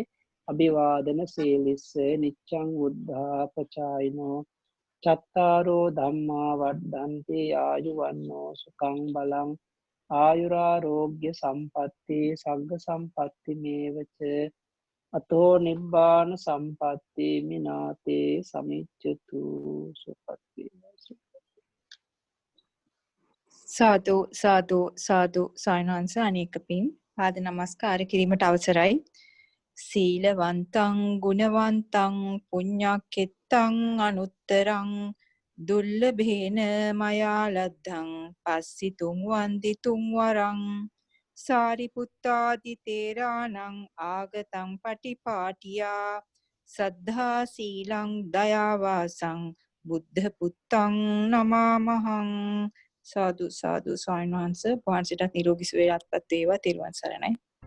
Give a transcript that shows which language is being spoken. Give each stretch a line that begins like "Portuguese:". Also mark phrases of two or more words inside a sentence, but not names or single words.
Pali: අභිවාදන සීලිස්ස නිච්ඡං උද්ධාපචායිනෝ චත්තාරෝ ධම්මා වඩ්ඩන්ති ආයුවන්නෝ සුඛං බලං ආයුරාෝග්‍ය සම්පatti සග්ග සම්පatti මේවච අතෝ නිබ්බාන සම්පatti මිනාතේ සමිච්ඡතු සුපත්ති.
Sinhala: සාදු සාදු සාදු සයන්වංශ අනේක පින් පාද නමස්කාර කිරීමට අවසරයි.
Pali: සීලවන්තං ගුණවන්තං පුඤ්ඤක්ඛෙත්තං අනුත්තරං දුර්ලභේන මයා ලද්ධං පස්සිතුං වන්දිතුං වරං සාරිපුත්තාදි තේරාණං ආගතං පටිපාටියා සද්ධා සීලං දයාවාසං බුද්ධ පුත්තං නමාමහං.
Sinhala: සාදු සාදු ස්වාමීන් වහන්සේ වහන්සේට නිරෝගී සුවය අත්පත් වේවා. තෙරුවන් සරණයි.